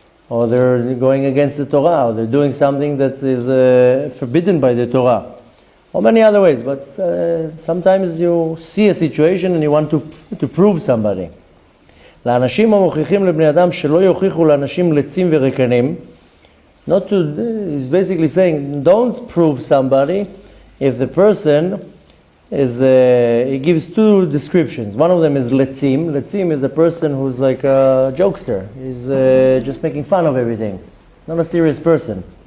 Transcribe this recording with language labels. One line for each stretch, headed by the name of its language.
English: Or they're going against the Torah, or they're doing something that is forbidden by the Torah. Or many other ways, but sometimes you see a situation and you want to prove somebody.
Hebrew: לאנשים המוכיחים לבני אדם שלא יוכיחו לאנשים לצים ורקנים.
English: He's basically saying, don't prove somebody if the person is, he gives two descriptions. One of them is letzim. Letzim is a person who's like a jokester. He's just making fun of everything. Not a serious person.